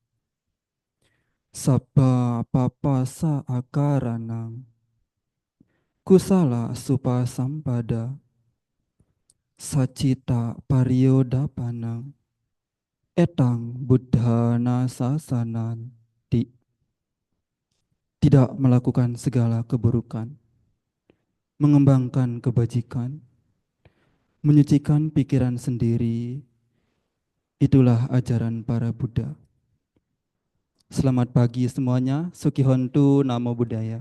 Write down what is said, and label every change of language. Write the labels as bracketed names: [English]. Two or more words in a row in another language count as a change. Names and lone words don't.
[Pali] Sabba papasa akaranang kusala supasampada sacita pariodapanang etang buddhana sasanan. [Indonesian] Tidak melakukan segala keburukan, mengembangkan kebajikan, menyucikan pikiran sendiri, itulah ajaran para Buddha. Selamat pagi semuanya, [Pali] Sukihontu, Namo Buddhaya.